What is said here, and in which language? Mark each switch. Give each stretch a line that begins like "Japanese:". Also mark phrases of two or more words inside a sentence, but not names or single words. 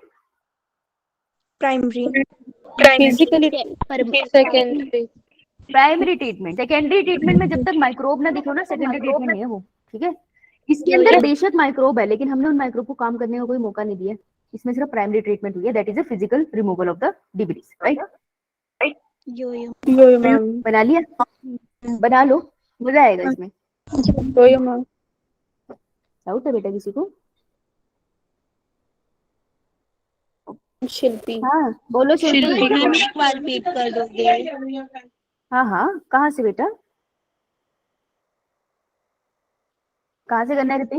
Hindi: प्राइमरी
English: physically secondary. primary treatment. सेकेंडरी ट्रीटमेंट
Hindi: में जब तक माइक्रोब ना दिखो ना,
English: सेकेंडरी ट्रीटमेंट
Hindi: नहीं है वो, ठीक है। इसके अंदर बेशक माइक्रोब है लेकिन हमने उन माइक्रोब को काम करने का कोई मौका नहीं दिया, इसमें सिर्फ
English: प्राइमरी ट्रीटमेंट
Hindi: हुई है,
English: that is a physical removal of the debris, right. yo ma'am,
Hindi: बना लिया, बना लो, मजा आएगा इसमें।
English: yo ma'am.
Hindi: डाउट है बेटा किसी को? शिल्पी, हाँ बोलो शिल्पी। एक बार रिपीट कर दोगे? हाँ हाँ, कहाँ से बेटा, कहाँ से करना है रिपीट?